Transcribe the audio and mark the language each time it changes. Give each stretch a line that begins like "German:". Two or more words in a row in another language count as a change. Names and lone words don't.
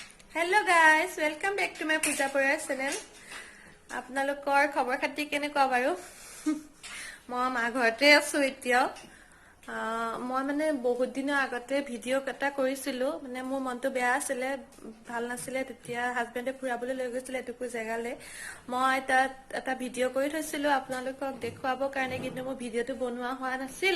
English: hello guys, welcome back to my Puja Pariyar channel.
Assamese: आपनालोকৰ খবৰ খাতি কেনেকুৱা বাৰু? মই মা ঘৰতে আছো এতিয়া। মই মানে বহুত দিনৰ আগতে ভিডিও এটা কৰিছিলো, মানে মোৰ মনটো বেয়া আছিল, ভাল নাছিল। তেতিয়া হাজবেণ্ডে ফুৰাবলৈ লৈ গৈছিল এটুকু জেগালৈ। মই তাত এটা ভিডিও কৰি থৈছিলো আপোনালোকক দেখুৱাবৰ কাৰণে, কিন্তু মোৰ ভিডিওটো বনোৱা হোৱা নাছিল।